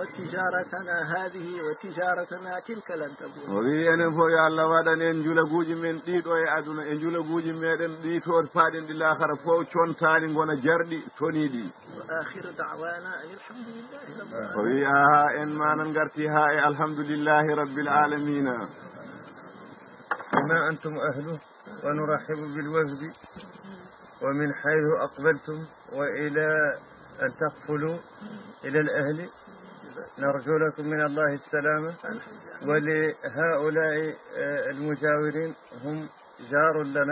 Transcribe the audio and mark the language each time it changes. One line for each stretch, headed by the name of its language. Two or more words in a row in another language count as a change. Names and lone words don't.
Fula: o wi enen fof yo Allah waɗan en julaguuji men ɗiɗo e aduna e julaguuji meɗen ɗi to paaɗen ɗi laakara fof contaani ngona jarɗi toniiɗi o wi aha en manan ngarti haa e
Arabic: الحمد لله رب العالمين. ما أنتم أهله ونرحب بالوفد ومن حيث أقبلتم وإلى أن تقفلوا إلى الأهل نرجو لكم من الله السلامة ولهؤلاء المجاورين هم جار لنا